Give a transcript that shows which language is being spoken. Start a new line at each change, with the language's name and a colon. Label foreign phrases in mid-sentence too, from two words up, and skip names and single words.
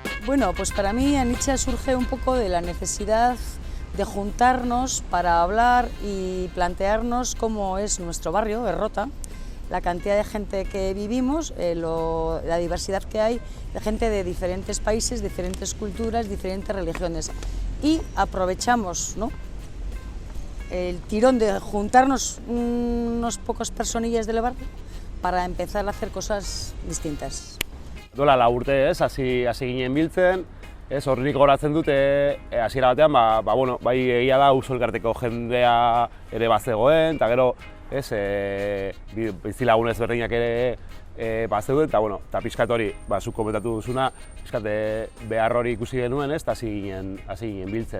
Spanish: Bueno, pues para mí Anitza surge un poco de la necesidad de juntarnos para hablar y plantearnos cómo es nuestro barrio, Errota, la cantidad de gente que vivimos, la diversidad que hay de gente de diferentes países, diferentes culturas, diferentes religiones. Y aprovechamos, ¿no?, el tirón de juntarnos unos pocos personillas del barrio para empezar a hacer cosas distintas.
Basque: Duela 4 urte, hasi ginen biltzen, horrik goratzen dute, hasiera batean, bueno, bai egia da auzo elkarteko jendea ere bazegoen, eta gero, bizilagun ezberdinak ere bazeuden, eta bueno, eta pixkat hori, zuk komentatu duzuna, pixkat behar hori ikusi genuen, eta hasi ginen biltzen.